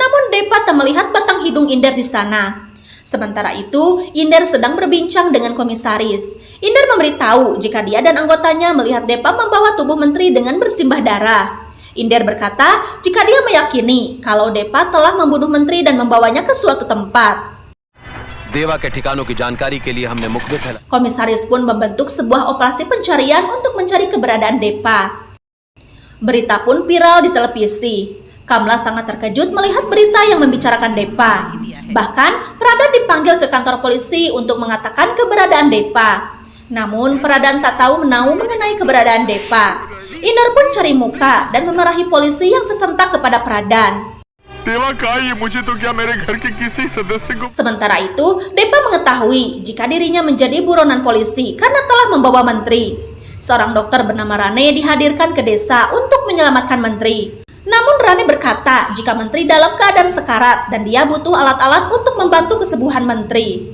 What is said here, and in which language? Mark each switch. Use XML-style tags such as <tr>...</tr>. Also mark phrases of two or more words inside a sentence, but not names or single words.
<id>Namun Depa tak melihat batang hidung Inder di sana. Sementara itu, Inder sedang berbincang dengan komisaris. Inder memberitahu jika dia dan anggotanya melihat Depa membawa tubuh menteri dengan bersimbah darah. Inder berkata jika dia meyakini kalau Depa telah membunuh menteri dan membawanya ke suatu tempat.</id> <hi>देवा के ठिकानों की जानकारी के लिए हमने मुखबिर फैला</hi> <id>Komisaris pun membentuk sebuah operasi pencarian untuk mencari keberadaan Depa. Berita pun viral di televisi. Kamla sangat terkejut melihat berita yang membicarakan Depa. Bahkan, Pradan dipanggil ke kantor polisi untuk mengatakan keberadaan Depa. Namun, Pradan tak tahu menahu mengenai keberadaan Depa. Inder pun cari muka dan memarahi polisi yang sesentak kepada Pradan.</id> <hi>देवा कहा ये मुझे तो क्या मेरे घर के किसी सदस्य को</hi> <id>Sementara itu, Depa mengetahui jika dirinya menjadi buronan polisi karena telah membawa menteri. Seorang dokter bernama Rane dihadirkan ke desa untuk menyelamatkan menteri. Namun Rane berkata jika menteri dalam keadaan sekarat dan dia butuh alat-alat untuk membantu kesembuhan menteri.</id>